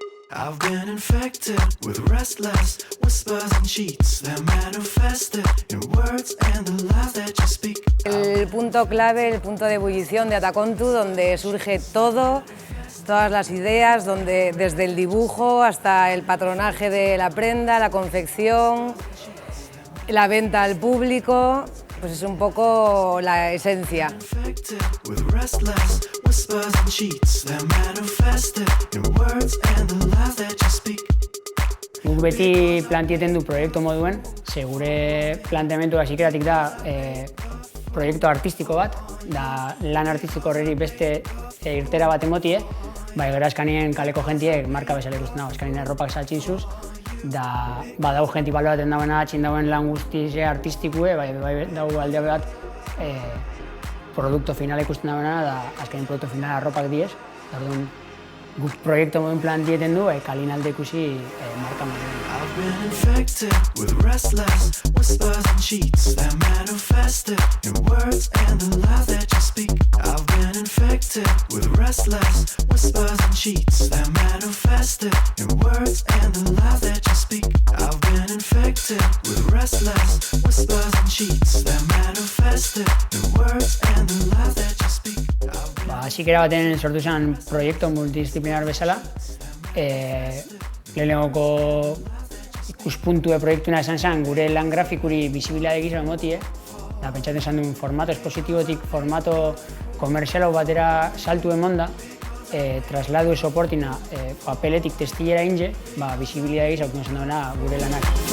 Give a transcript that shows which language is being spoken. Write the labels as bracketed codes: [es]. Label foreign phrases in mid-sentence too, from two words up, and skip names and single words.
[en] I've been infected with restless whispers and cheats that manifested in words and the lies that you speak. [es] El punto clave, el punto de ebullición de Atacontu, donde surge todo, todas las ideas, donde desde el dibujo hasta el patronaje de la prenda, la confección, la venta al público, pues es un poco la esencia. [eu] Guk beti plantieten du proiektu moduen, gure planteamendu hasieratik da proiektu artistiko bat, da lan artistiko horreri beste irtera bat emotie, gero askanien kaleko jentiek marka bezala ikusten dago, askanien erropak saltzizuz, da badau jenti baloraten dagoena, atxin dagoen lan guztize artistikue, dago alde bat produktu finala ikusten dagoena, da askanien produktu finala arropak diez, guk proiektu moduen plantieten du, kalin alde ikusi marka moduen. [en] I've been infected with restless whispers and cheats that manifested in words and the lies that you speak. I've been infected with restless whispers and cheats that manifested in words and the lies that you speak. I've been infected with restless whispers and cheats that manifested in words and the lies that you speak. [eu] Hasikera baten sortu zen proiektu multidisciplinar bezala, lehenengoko ikuspuntue proiektuna esan zen gure lan grafikuri bisibilidade gisa emotie, da pentsatzen esan duen formato espositibotik formato komerzialau batera saltu emonda, trasladu soportina papeletik textilera inge, bisibilidade gisa esan duena gure lanak.